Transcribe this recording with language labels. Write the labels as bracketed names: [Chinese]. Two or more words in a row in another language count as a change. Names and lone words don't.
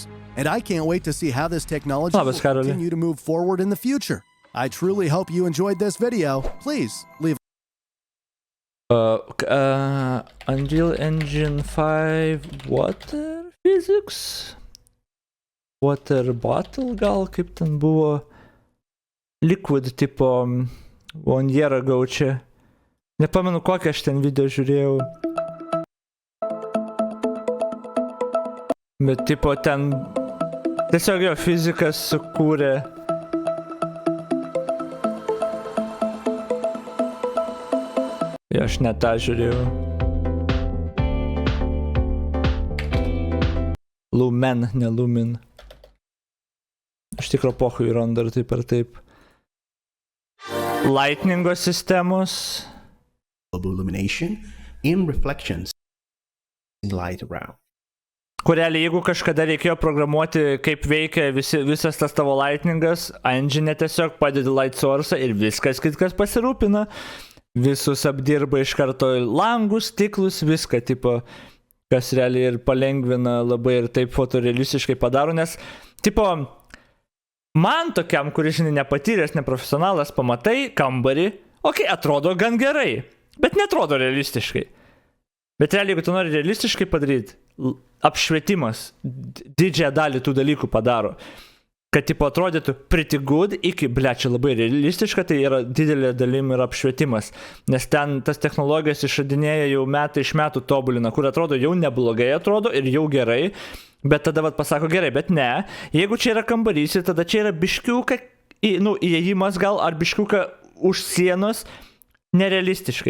[English] And I can't wait to see how this technology will continue to move forward in the future. I truly hope you enjoyed this video. Please leave Unreal Engine 5 water physics? Water bottle [Lithuanian] gal kaip ten buvo? Liquid tipo [English] 1 year ago [Lithuanian] čia. Nepamenu kokią aš ten video žiūrėjau. Bet tipo ten tiesiog jo fizikas sukūrė. Ja, aš net tą žiūrėjau. Lumen, ne Lumin. Iš tikro pohui randa ir taip ar taip. Lightningo sistemos. [English] Illumination in reflections in light around. [Lithuanian] Kurelį, jeigu kažkada reikėjo programuoti, kaip veikia visas tas tavo lightningas, engine tiesiog padedi [English] light source [Lithuanian] ir viskas kitkas pasirūpina. Visus apdirba iš karto langus, stiklus, viską, tipo, kas realiai ir palengvina labai ir taip fotorealistiškai padaro, nes, tipo, man tokiam, kuris nepatyręs, neprofesionalas, pamatai kambarį, okei, atrodo gan gerai, bet netrodo realistiškai. Bet realiai, jeigu tu nori realistiškai padaryti, apšvietimas didžiąją dalį tų dalykų padaro. Kad tipo atrodytų [English] pretty good [Lithuanian] iki, čia labai realistiška, tai yra didelė dalim ir apšvietimas. Nes ten tas technologijas išradinėja jau metai iš metų tobulina, kur atrodo jau neblogai atrodo ir jau gerai, bet tada pasako gerai, bet ne. Jeigu čia yra kambarys, tada čia yra biškiuka, įėjimas gal, ar biškiuka už sienos, nerealistiškai.